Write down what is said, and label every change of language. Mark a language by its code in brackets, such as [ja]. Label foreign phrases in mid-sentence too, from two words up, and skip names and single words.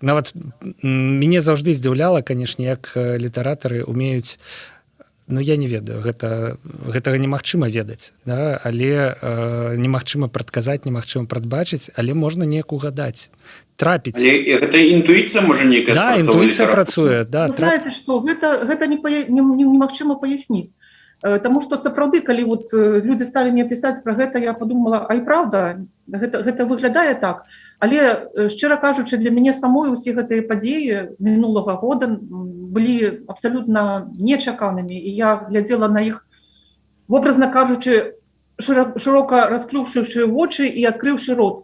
[be] Нават мяне заўжды здзіўляла, канешне, як літаратары умеюць ну я не ведаю, гэтага немагчыма ведаць, да? Але немагчыма прадказаць, немагчыма прадбачыць, але можна неяк угадаць, трапіць. Але гэта інтуіцыя можа нейкая Да, спрацоўвае інтуіцыя літаратура? працуе, да, [ru] Вы знаете, что [be] гэта немагчыма паясніць. Таму што сапраўды, калі вот людзі сталі мне пісаць пра гэта, [ru] я подумала, а і правда, [be] гэта выглядае так. Але, шчыра кажучы, для мяне самой усе гэтыя падзеі мінулага года былі абсалютна нечаканымі, і я глядзела на іх, вобразна кажучы, шырока расплюўшыўшы вочы і адкрыўшы рот.